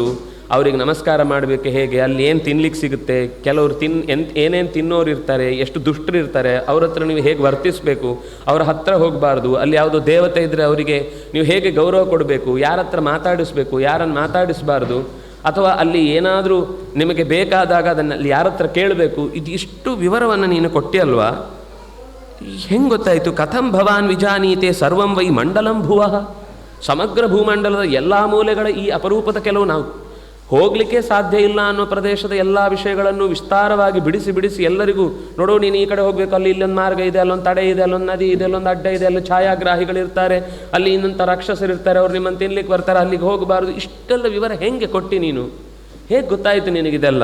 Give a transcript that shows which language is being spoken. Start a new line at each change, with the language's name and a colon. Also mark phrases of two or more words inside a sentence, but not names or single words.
Kannada: ಅವ್ರಿಗೆ ನಮಸ್ಕಾರ ಮಾಡಬೇಕು ಹೇಗೆ, ಅಲ್ಲಿ ಏನು ತಿನ್ಲಿಕ್ಕೆ ಸಿಗುತ್ತೆ, ಕೆಲವರು ಏನೇನು ತಿನ್ನೋರು ಇರ್ತಾರೆ, ಎಷ್ಟು ದುಷ್ಟರು ಇರ್ತಾರೆ, ಅವ್ರ ಹತ್ರ ನೀವು ಹೇಗೆ ವರ್ತಿಸಬೇಕು, ಅವ್ರ ಹತ್ರ ಹೋಗಬಾರ್ದು, ಅಲ್ಲಿ ಯಾವುದೋ ದೇವತೆ ಇದ್ದರೆ ಅವರಿಗೆ ನೀವು ಹೇಗೆ ಗೌರವ ಕೊಡಬೇಕು, ಯಾರ ಹತ್ರ ಮಾತಾಡಿಸ್ಬೇಕು, ಯಾರನ್ನು ಮಾತಾಡಿಸಬಾರ್ದು, ಅಥವಾ ಅಲ್ಲಿ ಏನಾದರೂ ನಿಮಗೆ ಬೇಕಾದಾಗ ಅದನ್ನು ಅಲ್ಲಿ ಯಾರ ಹತ್ರ ಕೇಳಬೇಕು, ಇದಿಷ್ಟು ವಿವರವನ್ನು ನೀನು ಕೊಟ್ಟಿಯಲ್ವಾ, ಹೆಂಗೆ ಗೊತ್ತಾಯಿತು?
Sanskrit: ಕಥಂ ಭವಾನ್ ವಿಜಾನೀತೆ ಸರ್ವಂ ವೈ ಮಂಡಲಂ ಭುವಃ,
Kannada: ಸಮಗ್ರ ಭೂಮಂಡಲದ ಎಲ್ಲ ಮೂಲೆಗಳ ಈ ಅಪರೂಪದ ಕೆಲವು ನಾವು ಹೋಗಲಿಕ್ಕೆ ಸಾಧ್ಯ ಇಲ್ಲ ಅನ್ನೋ ಪ್ರದೇಶದ ಎಲ್ಲ ವಿಷಯಗಳನ್ನು ವಿಸ್ತಾರವಾಗಿ ಬಿಡಿಸಿ ಎಲ್ಲರಿಗೂ ನೋಡೋ, ನೀನು ಈ ಕಡೆ ಹೋಗಬೇಕು, ಅಲ್ಲಿ ಇಲ್ಲೊಂದು ಮಾರ್ಗ ಇದೆ, ಅಲ್ಲೊಂದು ತಡೆ ಇದೆ, ಅಲ್ಲೊಂದು ನದಿ ಇದೆ, ಅಲ್ಲೊಂದು ಅಡ್ಡ ಇದೆ, ಅಲ್ಲಿ ಛಾಯಾಗ್ರಾಹಿಗಳಿರ್ತಾರೆ, ಅಲ್ಲಿ ಇನ್ನೊಂಥ ರಾಕ್ಷಸರಿರ್ತಾರೆ, ಅವ್ರು ನಿಮ್ಮನ್ನು ತಿನ್ಲಿಕ್ಕೆ ಬರ್ತಾರೆ, ಅಲ್ಲಿಗೆ ಹೋಗಬಾರ್ದು, ಇಷ್ಟೆಲ್ಲ ವಿವರ ಹೆಂಗೆ ಕೊಟ್ಟು ನೀನು, ಹೇಗೆ ಗೊತ್ತಾಯಿತು ನಿನಗಿದೆಲ್ಲ?